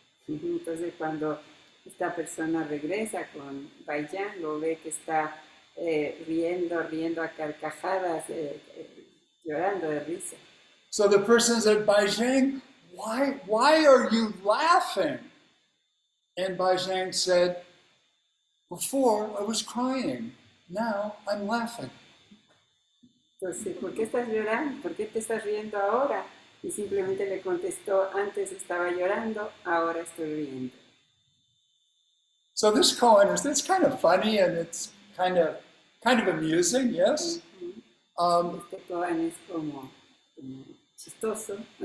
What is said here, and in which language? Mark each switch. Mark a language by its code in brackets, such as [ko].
[es] Entonces cuando esta persona regresa con Bayan, lo ve que está riendo a carcajadas, llorando de risa. [en] So the person said, Bai Zhang, why are you laughing? And Bai Zhang said, before I was crying, now I'm laughing. [es] Entonces, ¿por qué estás llorando? ¿Por qué te estás riendo ahora? Y simplemente le contestó, antes estaba llorando, ahora estoy riendo. [en] So this koan it's kind of funny and it's kind of amusing, yes. [es] Este koan es como chistoso.